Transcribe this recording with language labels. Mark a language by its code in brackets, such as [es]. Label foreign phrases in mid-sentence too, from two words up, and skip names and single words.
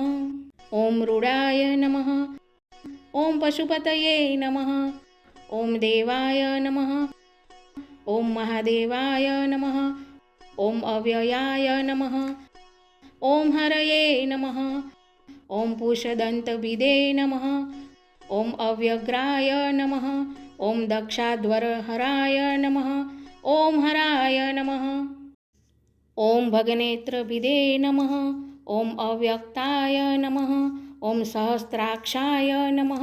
[sa] ઓમ રૂડાય નમઃ. ઓમ પશુપતયે નમઃ. ઓમ દેવાય નમઃ. ઓમ મહાદેવાય નમઃ. ઓમ અવ્યયાય નમઃ. ઓમ હરયે નમઃ. ॐ पूषदन्तविदे नमः। ॐ अव्यग्राय नमः। ॐ दक्षाध्वरहराय नमः। ॐ हराय नमः। ॐ भगनेत्रविदे नमः। ॐ अव्यक्ताय नमः। ॐ सहस्राक्षाय नमः।